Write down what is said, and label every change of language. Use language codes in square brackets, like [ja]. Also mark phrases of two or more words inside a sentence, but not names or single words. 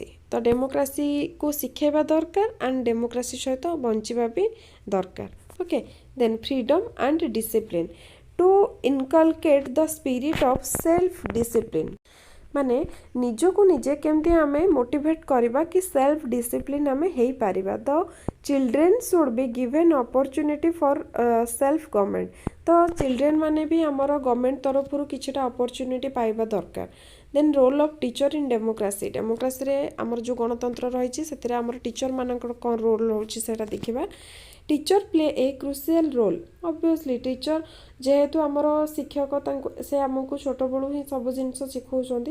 [or] ତ ଡେମୋକ୍ରେସୀ କୁ ଶିଖିବା ଦରକାର [en] and democracy [or] ସହିତ ବଞ୍ଚିବା ବି ଦରକାର। [en] okay then freedom and discipline to inculcate the spirit of self discipline. [or] ମାନେ ନିଜ କୁ ନିଜେ କେମିତି ଆମେ ମୋଟିଭେଟ କରିବା କି [en] self discipline [or] ଆମେ ହୋଇ ପାରିବା। [en] the children should be given opportunity for self government. [or] ତ ଚିଲଡ୍ରେନ ମାନେ ବି ଆମର ଗଭର୍ନମେଣ୍ଟ ତରଫ କିଛିଟା ଅପର୍ଚୁନିଟି ପାଇବା ଦରକାର। [en] then role of teacher in democracy. [or] ଡେମୋକ୍ରେସୀ ରେ ଆମର ଯେଉଁ ଗଣତନ୍ତ୍ର ରହି ସେ ଆମର ଟିଚର ମାନଙ୍କର କେଉଁ ରୋଲ ହେଉଛି ସେଇଟା ଦେଖିବା। [en] teacher play a crucial role. [or] ଅବଭିୟସଲି ଟିଚର ଯେହେତୁ ଆମର ଶିକ୍ଷକ ସେ ଆମକୁ ଛୋଟ ବଡ଼ୁ ହିଁ ସବୁ ଜିନିଷ ଶିଖାଉଛନ୍ତି।